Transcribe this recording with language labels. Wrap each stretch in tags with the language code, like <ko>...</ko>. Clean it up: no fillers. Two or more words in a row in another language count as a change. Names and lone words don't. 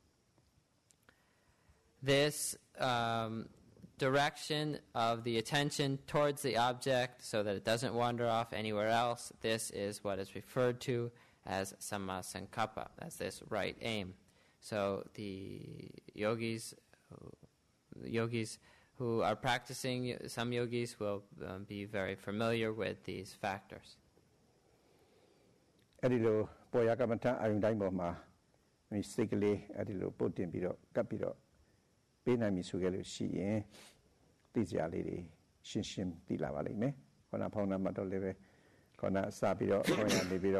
<en>This direction of the attention towards the object so that it doesn't wander off anywhere else, this is what is referred to as sammasankappa, as this right aim. So the yogis who are practicing, some yogis will be very familiar with these factors.</en> <my>အဲ့ဒီလိုပေါ်ရကမ္မထအာယုန်တိုင်းပေါ်မှာမိစိတ်ကလေးအဲ့ဒီလိုပုတ်တင်ပြီးတော့ကပ်ပြီးတော့ပေးနိုင်ပြီဆိုကြလို့ရှိရင်သိစရာလေးတွေရှင်းသိလာပါလိမ့်မယ်ခေါဏဖောင်းနာမှတော့လည်းပဲခေါဏစပြီးတော့ခေါင်းရနေပြီးတော့</my>